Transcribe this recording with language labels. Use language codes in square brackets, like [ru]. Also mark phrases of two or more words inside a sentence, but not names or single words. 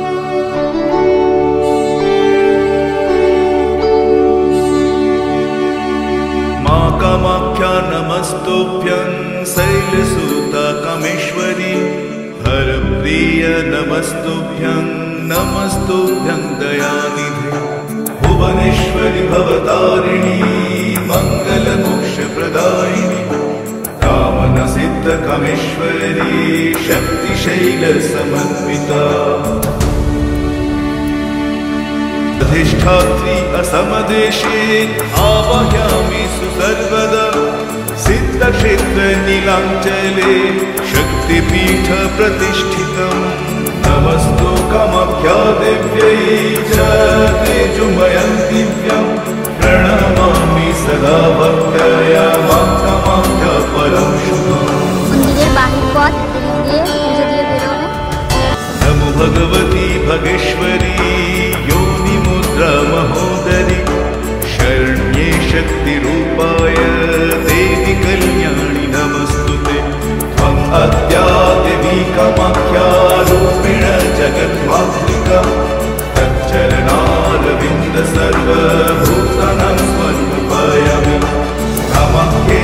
[sa] মা কামাখ্যা নমস্তুভ্যং শৈলসুতা কামেশ্বরী হরপ্রিয় নমস্তুভ্যং নমস্তুভ্যং দয়ানিধে ভুবনেশ্বরী ভবতারিণী মঙ্গল মোক্ষ প্রদায়িনী कामन सिद्ध कामेश्वरी शक्तिशैल समन्विता अधिष्ठात्री असमदेशे आवाहयामि सुसर्वदा सिद्धक्षेत्र नीलाञ्चले शक्तिपीठ प्रतिष्ठितं नमस्तु कामाख्या देव्यै च तेजोमयं दिव्यं प्रणमामि सदा भक्त्या मां कामाख्या परं शुभम्। [bn] মন্দিরের বাহির পথ দিয়ে পুজো দিয়ে বেরোবে। [sa] नमो भगवती भगेश्वरी योनि मुद्रा महोदरी शरण्ये शक्तिरूपाय देवी कल्याणि नमस्तुते त्वं अद्या देवी कामाख्या रूपिण जगन्मातृका तच्चरणारविन्द सर्वभूतानां समर्पयामि कामाख्या